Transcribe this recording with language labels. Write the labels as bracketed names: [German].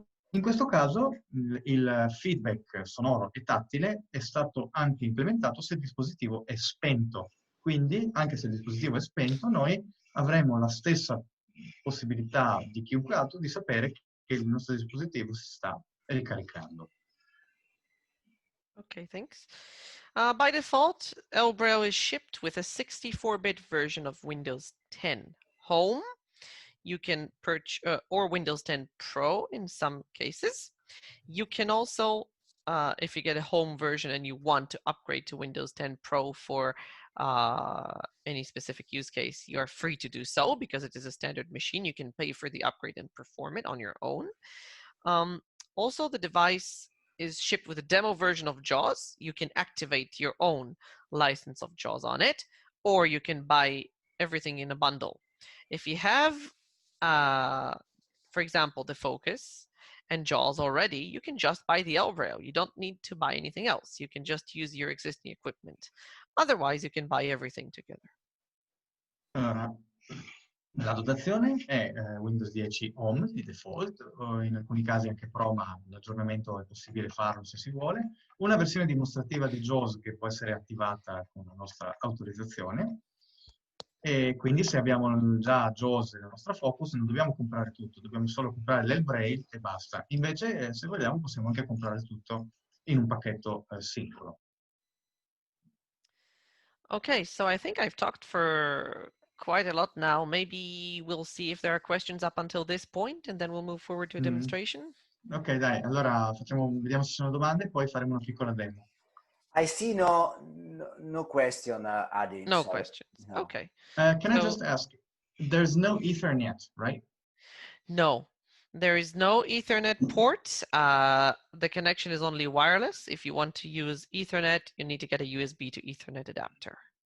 [Italian] In questo caso il feedback sonoro e tattile è stato anche implementato se il dispositivo è spento. Quindi, anche se il dispositivo è spento, noi avremo la stessa possibilità di chiunque altro di sapere che il nostro dispositivo si sta ricaricando. [English] Okay, thanks. By default, ElBraille is shipped with a 64-bit version of Windows 10 Home. You can purchase, or Windows 10 Pro in some cases. You can also, if you get a home version and you want to upgrade to Windows 10 Pro for any specific use case, you are free to do so because it is a standard machine. You can pay for the upgrade and perform it on your own. Also, the device is shipped with a demo version of JAWS. You can activate your own license of JAWS on it, or you can buy everything in a bundle. If you have, for example, the Focus, and JAWS already, you can just buy the ElBraille. You don't need to buy anything else. You can just use your existing equipment. Otherwise, you can buy everything together. [Italian] Allora, la dotazione è Windows 10 Home di default, o in alcuni casi anche Pro, ma l'aggiornamento è possibile farlo se si vuole. Una versione dimostrativa di JAWS che può essere attivata con la nostra autorizzazione. E quindi se abbiamo già JAWS nella nostra Focus non dobbiamo comprare tutto, dobbiamo solo comprare l'ElBraille e basta. Invece, se vogliamo, possiamo anche comprare tutto in un pacchetto singolo. [English] Okay, so I think I've talked for quite a lot now. Maybe we'll see if there are questions up until this point, and then we'll move forward to a demonstration. [Italian] Ok, dai, allora vediamo se ci sono domande e poi faremo una piccola demo. [English] I see no question, Adi. No sorry. questions. No. Okay. Can I just ask, there's no Ethernet, right? No, there is no Ethernet port. The connection is only wireless. If you want to use Ethernet, you need to get a USB to Ethernet adapter.